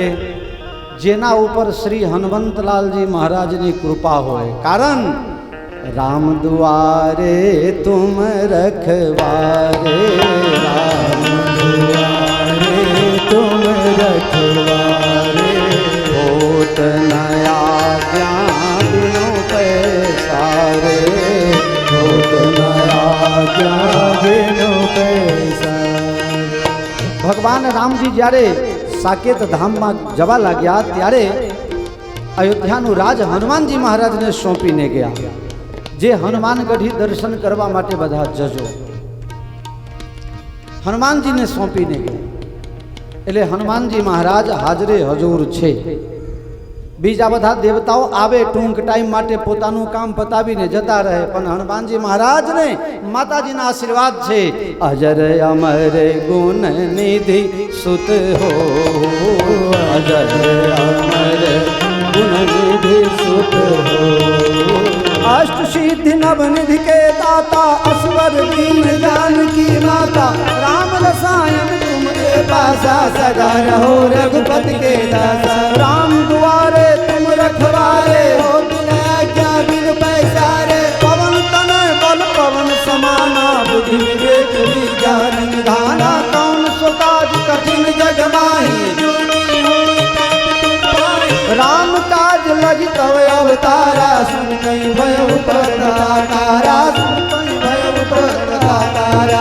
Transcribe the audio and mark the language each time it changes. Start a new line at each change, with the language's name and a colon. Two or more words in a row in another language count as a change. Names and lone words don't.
Gujarati: જેના ઉપર શ્રી હનુમંતલાલજી મહારાજની કૃપા હોય.
Awadhi: કારણ राम द्वारे तुम रखवारे, राम द्वारे तुम रखवारे, होत नया ज्ञान बिनु पैसारे, होत नया ज्ञान बिनु पैसारे.
Gujarati: ભગવાન રામજી જ્યારે સાકેત ધામમાં જવા લાગ્યા ત્યારે અયોધ્યાનું રાજ હનુમાનજી મહારાજને સોંપીને ગયા. જે હનુમાનગઢી દર્શન કરવા માટે બધા જજો, હનુમાનજીને સોંપીને ગયા. એટલે હનુમાનજી મહારાજ હાજરે હજુર છે. બીજા બધા દેવતાઓ આવે ટૂંક ટાઈમ માટે પોતાનું કામ પતાવીને જતા રહે, પણ હનુમાનજી મહારાજને માતાજીના આશીર્વાદ છે.
Awadhi: अजर अमर गुण निधि सुत हो, अजर अमर गुण निधि सुत हो, अष्ट सिद्धि नव निधि के दाता, असवर दीन जानकी माता, राम रसायन तुम के पासा, सदा रहो रघुपति के दासा. राम दुआरे तुम रखवारे, हो बिन आज्ञा बिन पैसारे, पवन तनय बल पवन समाना, बुद्धि विवेक विज्ञान निधाना, कौन सो काज कठिन जग माही, राम काज लगी तव अवतारा, सुन कई भय तारा, सुन कई भय तारा.